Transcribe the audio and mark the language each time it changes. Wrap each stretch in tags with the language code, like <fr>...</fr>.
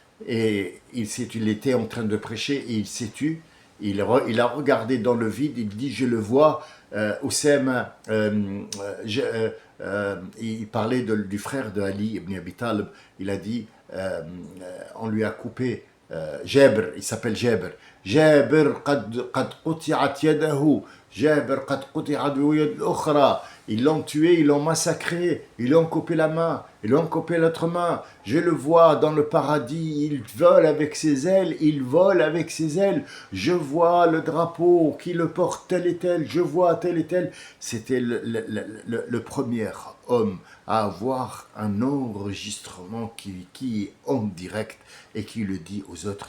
<fr>et il était en train de prêcher et il s'est tu, il a regardé dans le vide, il dit je le vois, Oussama, il parlait du frère de Ali ibn Abi Talib, il a dit, on lui a coupé Jabr, il s'appelle Jabr.</fr> <ar>Jabr قد قطعت يده. Jabr قد قطعت يد الأخرى.</ar> <fr>Ils l'ont tué, ils l'ont massacré, ils lui ont coupé la main, ils lui ont coupé l'autre main. Je le vois dans le paradis, il vole avec ses ailes, il vole avec ses ailes. Je vois le drapeau qui le porte tel et tel, je vois tel et tel. C'était le premier homme à avoir un enregistrement qui est en direct et qui le dit aux autres.</fr>